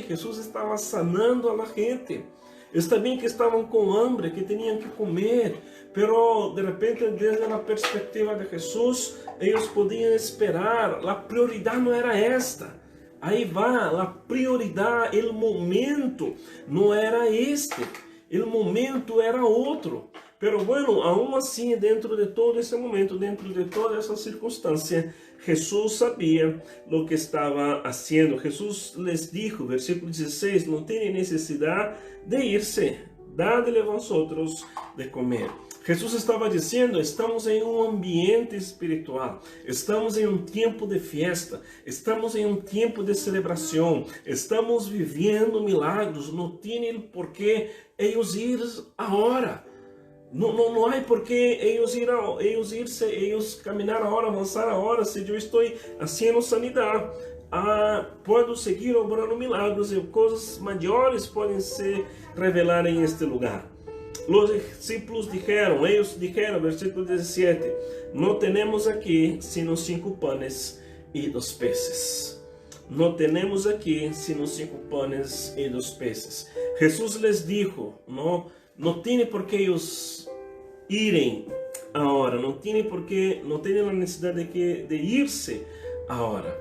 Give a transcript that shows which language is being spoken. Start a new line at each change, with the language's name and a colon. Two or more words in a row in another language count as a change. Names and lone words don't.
Portuguese: Jesus estava
Spanish: sanando a la gente.
Portuguese: Eles também que estavam com hambre, que tinham que comer, pero de repente, desde a perspectiva de Jesus, eles podiam esperar. A prioridade não era esta. Aí vai, a prioridade, o momento não era este, o momento era outro.
Spanish: Pero bueno,
Portuguese: aún assim, dentro de todo esse momento, dentro de toda essa circunstância, Jesus sabia o que estava fazendo.
Spanish: Jesus les dijo, versículo 16,
Portuguese: não tem necessidade de irse, dá-lhe vosotros de comer. Jesus estava dizendo, estamos em um ambiente espiritual, estamos em um tempo de festa, estamos em um tempo de celebração, estamos vivendo milagros, não tem porquê eles ir agora. Não há porquê eles caminhar a hora, avançar a hora, se eu estou fazendo sanidade.
Spanish: puedo seguir obrando milagros
Portuguese: e coisas maiores podem se revelar em este lugar. Os discípulos
Spanish: dijeron, versículo 17, no tenemos aquí sino 5 panes y 2 peces. No tenemos aquí sino 5 panes y 2 peces. Jesús les dijo, no tiene por qué ellos irem ahora, no tienen la necesidad de irse ahora.